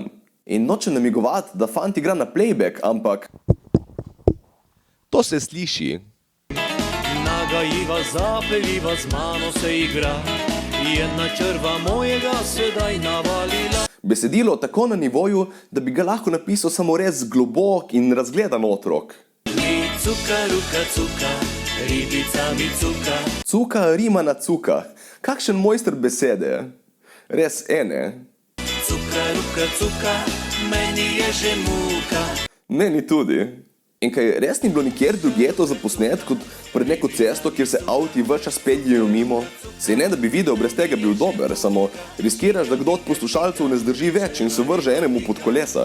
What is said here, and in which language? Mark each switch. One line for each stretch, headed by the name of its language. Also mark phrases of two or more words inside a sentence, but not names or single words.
Slovenian: In nočem namigovati, da fant igra na playback, ampak to se sliši. Nagajiva, zapeljiva, z mano se igra. Jedna črva mojega sedaj navalila. Besedilo tako na nivoju, da bi ga lahko napisal samo res globok in razgledan otrok. Mi cuka, ruka, cuka, ribica mi cuka. Cuka rima na cuka. Kakšen mojster besede. Res ene. Cuka, ruka, cuka, meni je že muka. Meni tudi. In kaj res ni bilo nikjer drugje to za posnet kot pred neko cesto, kjer se avti ves čas peljejo mimo? Sej ne, da bi video brez tega bil dober, samo riskiraš, da kdo od poslušalcev ne zdrži več in se vrže enemu pod kolesa.